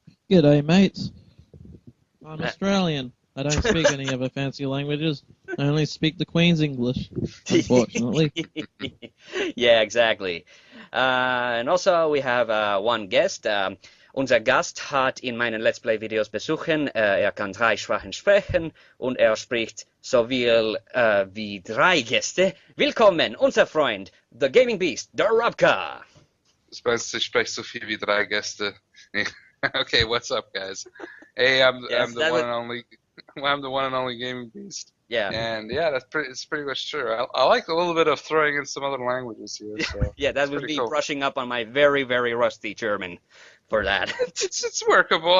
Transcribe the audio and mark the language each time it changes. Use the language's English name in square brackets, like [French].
[English] G'day, mates. I'm Australian. I don't speak any other fancy languages. I only speak the Queen's English, unfortunately. Yeah, exactly. And also we have one guest. [German] Unser Gast hat in meinen Let's Play Videos besuchen. Kann 3 Sprachen sprechen und spricht soviel wie 3 Gäste. Willkommen, unser Freund, the Gaming Beast, Darabka. Ich spreche so viel wie 3 Gäste. [English] Okay, what's up, guys? Hey, I'm the one and only Gaming Beast. Yeah. And yeah, it's pretty much true. I like a little bit of throwing in some other languages here. So yeah, that would be cool. Brushing up on my very, very rusty German for that. it's workable.